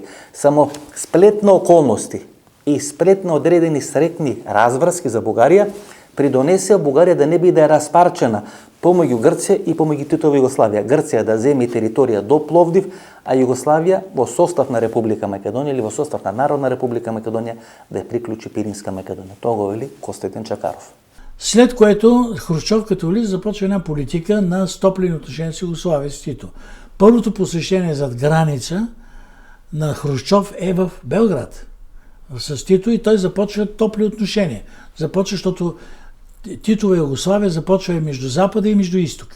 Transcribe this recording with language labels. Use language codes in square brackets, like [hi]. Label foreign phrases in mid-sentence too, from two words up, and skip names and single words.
[mk] Само сплет на околности и сплет на одредени срекни разврски за Бугарија придонесе Бугарија да не биде распарчена помеѓу Грција и помеѓу Титова Југославија. Грција да земи територија до Пловдив, а Југославија во состав на Република Македонија или во состав на Народна Република Македонија да ја приклучи Пиринска Македонија. Тоа го вели Костадин Чакаров. [bg] След което Хрушчов като влиза започва една политика на стоплени отношения с Югославия с Тито. Първото посещение зад граница на Хрушчов е в Белград с Тито и той започва топли отношения. Започва, защото Титова Югославия започва и между Запада и между Изтока.